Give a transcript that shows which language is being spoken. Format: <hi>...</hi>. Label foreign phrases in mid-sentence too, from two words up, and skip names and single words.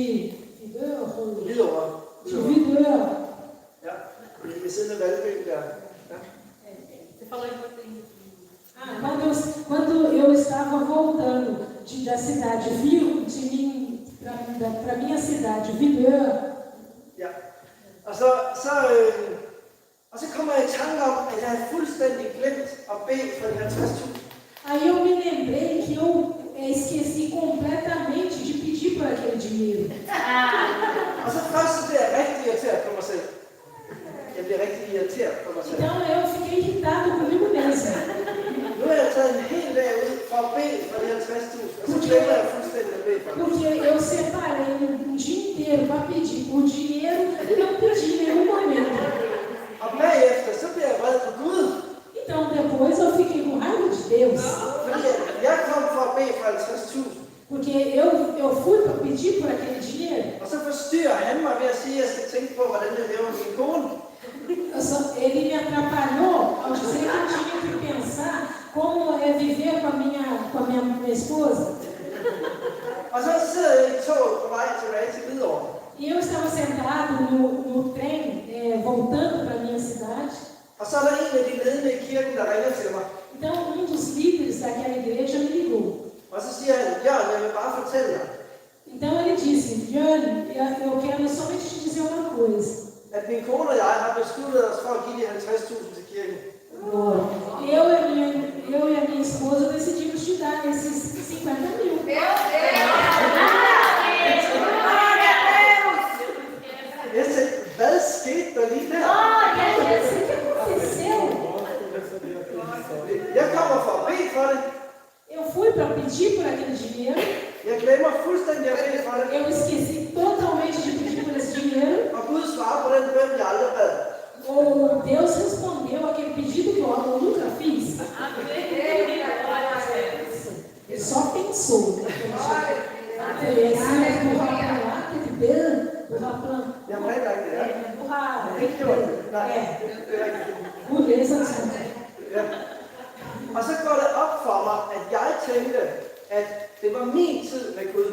<da>Hvidovre.</da> <pt>Vidor,</pt> <da>Ja, ved siden af Valby der. Ja.</da> <pt>Você falou em português. quando eu estava voltando da cidade Virum para minha cidade Vidor,</pt> <da>Ja. Og så kommer jeg i tanke om, at jeg havde fuldstændig glemt at bede for de 50.000.</da> <pt>aí eu me lembrei que eu esqueci completamente de pedir por aquele dinheiro.</pt> <da>Og så først så bliver jeg rigtig irriteret på mig selv. Jeg bliver rigtig irriteret på mig selv.</da> <pt>Então eu fiquei irritado comigo mesmo.</pt> <da>Nu har jeg taget en hel dag ud for at bede for de 50.000, og så glemmer jeg fuldstændig at bede for det.</da> <pt>Porque eu separei um dia inteiro para pedir por dinheiro e não pedi em nenhum momento.</pt> <da>Og bagefter, så bliver jeg vred på Gud.</da> <pt>Então depois eu fiquei com raiva de Deus.</pt> <da>Fordi jeg kom for at bede for 50.000.</da> <pt>Porque eu fui para pedir por aquele dinheiro.</pt> <da>Og så forstyrrer han mig ved at sige, at jeg skal tænke på, hvordan jeg lever med min kone.</da> <pt>Ele me atrapalhou ao dizer que eu tinha que pensar como é viver com a minha esposa.</pt> <da>Og så sidder jeg i toget på vej tilbage til Hvidovre.</da> <pt>E eu estava sentado no trem, voltando para a minha cidade.</pt> <da>Og så er der en af de ledende i kirken, der ringer til mig.</da> <pt>Então, dos líderes daquela igreja me ligou.</pt> <da>Og så siger han, Jørgen, jeg vil bare fortælle dig,</da> <pt>Então, ele disse, Jane, eu quero somente te dizer uma coisa.</pt> <da>at min kone og jeg har besluttet os for at give de 50.000 til kirken.</da> <pt>Eu e a minha esposa decidimos te dar esses 50 mil.</pt> <da>Jeg tænkte, hvad skete der lige der?</da> <pt>O que aconteceu?</pt> <da>Jeg kommer for at bede for det.</da> <pt>Eu fui para pedir por aquele dinheiro.</pt> <da>Jeg glemmer fuldstændig at bede for det.</da> <pt>Eu esqueci totalmente de pedir por esse dinheiro.</pt> <da>Og Gud svarer på den bøn, jeg aldrig bad.</da> <pt>Deus respondeu aquele pedido que eu nunca fiz. Ele só pensou.</pt> <da>Jeg må ikke rigtig det. Ikke gjort det. Nej, det er rigtigt. Ja. Og så går det op for mig, at jeg tænkte, at det var min tid med Gud.</da>